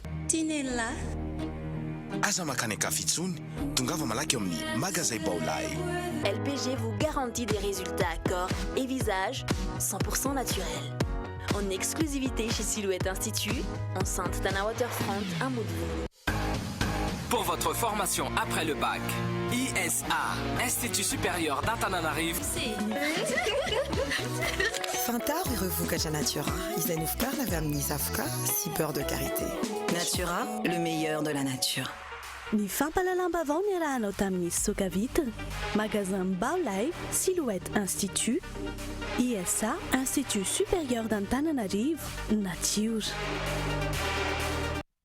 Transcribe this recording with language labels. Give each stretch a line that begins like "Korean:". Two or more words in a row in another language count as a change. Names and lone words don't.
Malagasy: Tinella. Aza makaneka fitsony, tongava malaky amin'ny magasin Baolay.
French: LPG vous garantit des résultats à corps et visage 100% naturels. En exclusivité chez Silhouette Institut, enceinte d'un waterfront, un mot de pour votre formation après le bac. ISA, Institut supérieur d'Antananarivo.
Malagasy: Fantar Vukatra Natura, izay novokarina avy amin'ny zavoka sy
French: beurre de karité. Natura, le meilleur de la nature.
Malagasy: Ny fampalalam-bavao niarahanao tamin'ny Soka Vitre, magasin Baolay, Silhouette Institut, ISA, Institut supérieur d'Antananarivo, Nature.